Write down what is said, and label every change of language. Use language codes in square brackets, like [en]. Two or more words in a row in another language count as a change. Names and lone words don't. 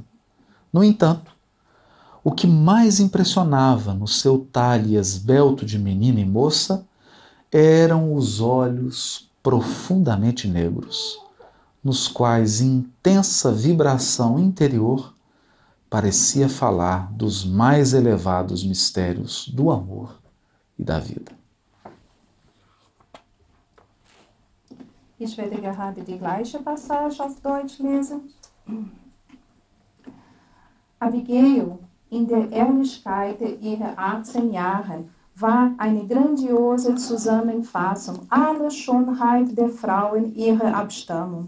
[pt] No entanto, o que mais impressionava no seu talhe esbelto de menina e moça eram os olhos profundamente negros, nos quais intensa vibração interior parecia falar dos mais elevados mistérios do amor e da vida. [de] Ich werde gerade die gleiche Passage auf Deutsch lesen. Abigail, in der Ehrlichkeit ihrer 18 Jahre, war eine grandiose Zusammenfassung aller Schönheit der Frauen ihrer Abstammung.